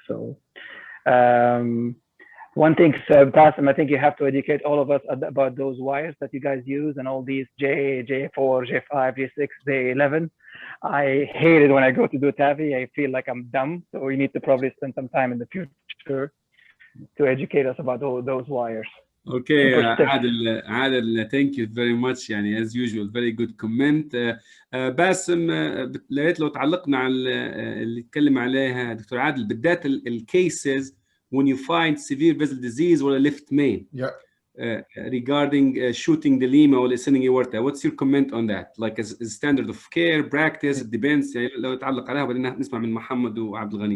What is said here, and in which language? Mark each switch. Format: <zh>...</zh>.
<en>So, one thing, Basem, I think you have to educate all of us about those wires that you guys use and all these J4, J5, J6, J11. I hate it when I go to do TAVI. I feel like I'm dumb. So we need to probably spend some time in the future to educate us about all those wires. Okay, Adel, thank you very much.</en> <ar>يعني</ar> <en>as usual, very good comment.</en> <ar>باسم لقيت لو تعلقنا على اللي اتكلم عليها دكتور عادل بالذات الكيسز</ar> <en>when you find severe vessel disease or a left main. Yeah. Regarding shooting the lima or ascending aorta, what's your comment on that? Like as standard of care, practice, it depends.</en> <ar>يعني لو تعلق عليها وبعدين نسمع من محمد وعبد الغني.</ar>